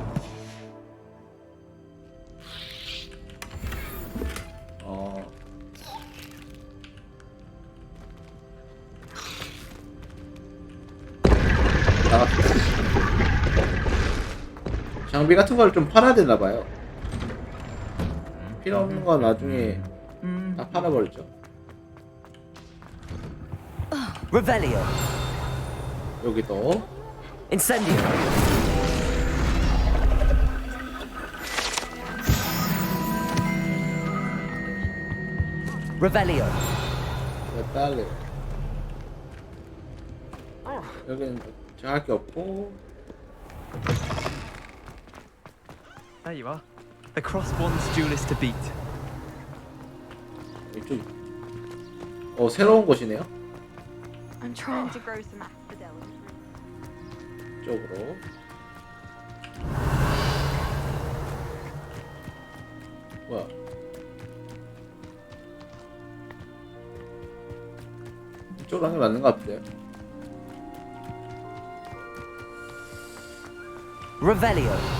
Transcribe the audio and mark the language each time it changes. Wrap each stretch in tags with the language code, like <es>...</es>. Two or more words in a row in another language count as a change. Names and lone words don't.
<ko>나갔다. 장비 같은 걸 좀 팔아야 되나 봐요. 필요 없는 건 나중에 다 팔아버리죠. Revelio. 여기도. Incendio. Revelio. 빨리. 여기는 제가 할 게 없고.</ko> <en>There you are. The crossed ones duelist to beat.</en> <ko>이쪽. 새로운 곳이네요.</ko> <en>I'm trying to grow some asphodel.</en> <ko>이쪽으로. 뭐야? 이쪽으로 하는 게 맞는 것 같아요. Revelio.</ko>